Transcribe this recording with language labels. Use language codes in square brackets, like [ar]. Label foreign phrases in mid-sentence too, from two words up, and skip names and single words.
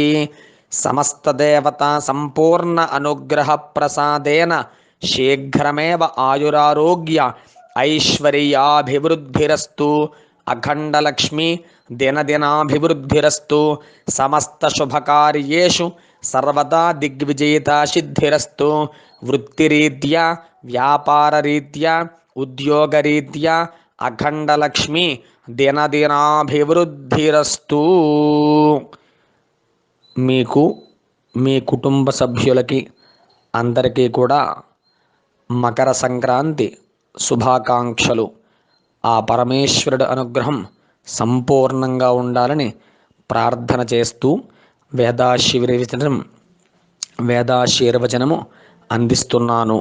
[sa] समस्तदेवता संपूर्ण अनुग्रह प्रसादेन शीघ्रमेव आयुरारोग्य ऐश्वर्याभिवृद्धिरस्तु अखण्डलक्ष्मी दिनदिनाभिवृद्धिरस्तु समस्तशुभकार्येषु सर्वदा दिग्विजयिता सिद्धिरस्तु वृत्तिरीत्या व्यापाररीत्या उद्योगरीत्या अखण्डलक्ष्मी दिनदिनाभिवृद्धिरस्तु। [te] మీకు మీ కుటుంబ సభ్యులకి అందరికీ కూడా మకర సంక్రాంతి శుభాకాంక్షలు. ఆ పరమేశ్వరుడి అనుగ్రహం సంపూర్ణంగా ఉండాలని ప్రార్థన చేస్తూ వేదాశీర్వచనము అందిస్తున్నాను.